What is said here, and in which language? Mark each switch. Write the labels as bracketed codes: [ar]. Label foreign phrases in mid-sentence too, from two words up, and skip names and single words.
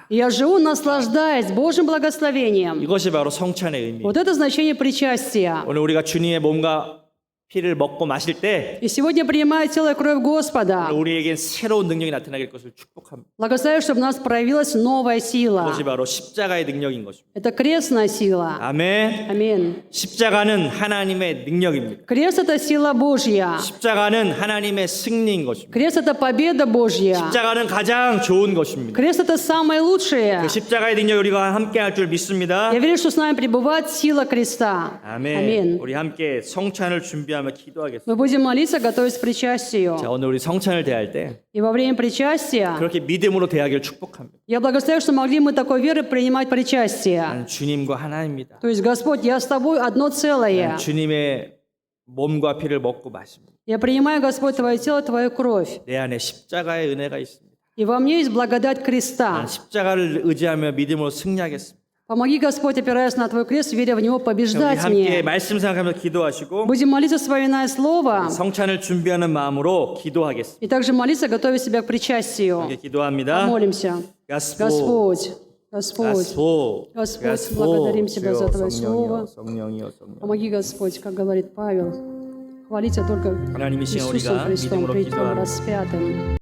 [ru] И я живу, наслаждаясь Божьим благословением. [ko] 이것이 바로 성찬의 의미. [ru] Вот это значение причастия. [ko] 오늘 우리가 주님의 몸과 피를 먹고 마실 때 [ru] И сегодня, принимая тело и кровь Господа, [ko] 우리에겐 새로운 능력이 나타나길 것을 축복합니다. [ru] благословляю, чтобы в нас проявилась новая сила. [ko] 그것이 바로 십자가의 능력인 것입니다. [ru] Это крестная сила. [ko] 아멘. [ru] Аминь. [ko] 십자가는 하나님의 능력입니다. [ru] Крест – это сила Божья. [ko] 십자가는 하나님의 승리인 것입니다. [ru] Крест – это победа Божья. [ko] 십자가는 가장 좋은 것입니다. [ru] Крест – это самое лучшее. [ko] 그 십자가의 능력 우리가 함께 할 줄 믿습니다. [ru] Я верю, что с нами пребывает сила креста. [ko] 아멘. [ru] Аминь. [ko] 우리 함께 성찬을 준비하며 기도하겠습니다. [ru] Мы будем молиться, готовясь к причастию. [ko] 자, 오늘 우리 성찬을 대할 때 [ru] И во время причастия [ko] 그렇게 믿음으로 대하기를 축복합니다. [ru] я благословляю, что могли мы такой веры принимать причастие. [ko] 나는 주님과 하나입니다. [ru] То есть, Господь, я с Тобой одно целое. [ko] 주님의 몸과 피를 먹고 마십니다. [ru] Я принимаю, Господь, Твое тело, Твою кровь. [ko] 내 안에 십자가의 은혜가 있습니다. [ru] И во мне есть благодать креста. [ko] 나는 십자가를 의지하며 믿음으로 승리하겠습니다. [ru] Помоги, Господь, опираясь на Твой крест, веря в Него, [ko] 우리 [ru] побеждать [ko] 함께 [ru] мне. [ko] 말씀 생각하면서 기도하시고 [ru] Будем молиться, вспоминая Слово, [ko] 성찬을 준비하는 마음으로 기도하겠습니다. [ru] и также молиться, готовя себя к причастию. [ko] 함께 기도합니다. [ru] Молимся. Господь, Господь, Господь, благодарим Тебя за Твое Слово. Помоги, Господь, как говорит Павел, хвалиться только [ko] 하나님이신 [ru] Иисусом [ko] 우리가 [ru] Христом, [ko] 믿음으로 [ru] пред Тем [ko] 기도합니다. [ru] распятым.